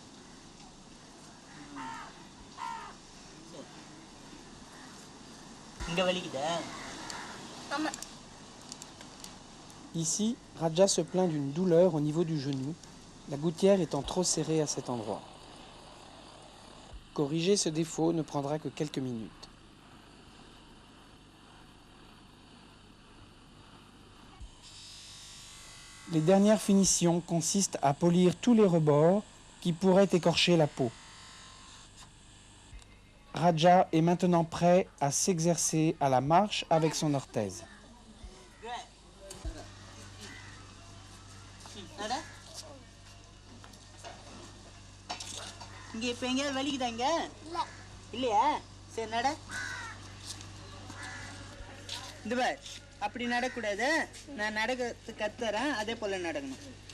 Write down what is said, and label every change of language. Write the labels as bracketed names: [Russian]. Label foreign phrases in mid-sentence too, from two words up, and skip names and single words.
[Tamil] இங்க வலிக்குதா ஆமா. [French] Ici, Raja se plaint d'une douleur au niveau du genou, la gouttière étant trop serrée à cet endroit. Corriger ce défaut ne prendra que quelques minutes. Les dernières finitions consistent à polir tous les rebords qui pourraient écorcher la peau. Raja est maintenant prêt à s'exercer à la marche avec son orthèse. [Tamil] இங்க இப்ப எங்க வலிக்குதா இங்க இல்லையா சரி நட இந்த பார் அப்படி நடக்கூடாது நான் நடக்க கத்துறேன் அதே போல நடக்கணும்